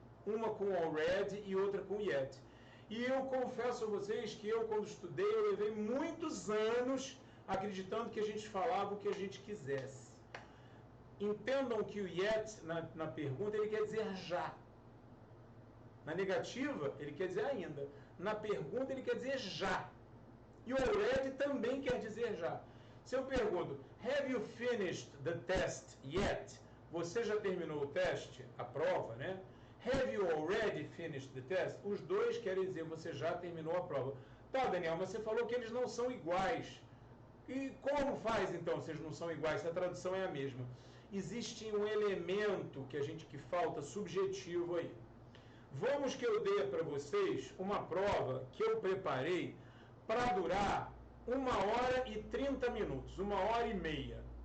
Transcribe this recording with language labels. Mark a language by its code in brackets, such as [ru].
[pt] Uma com already e outra com yet. E eu confesso a vocês que eu, quando estudei, eu levei muitos anos acreditando que a gente falava o que a gente quisesse. Entendam que o yet, na pergunta, ele quer dizer já. Na negativa, ele quer dizer ainda. Na pergunta, ele quer dizer já. E o already também quer dizer já. Se eu pergunto, [en] have you finished the test yet? [pt] Você já terminou o teste? A prova, né? [en] Have you already finished the test? [pt] Os dois querem dizer, você já terminou a prova. Tá, Daniel, mas você falou que eles não são iguais. E como faz, então, se eles não são iguais, se a tradução é a mesma? Existe um elemento que falta subjetivo aí. Vamos que eu dê para vocês uma prova que eu preparei para durar 1h30 minutos, 1h30.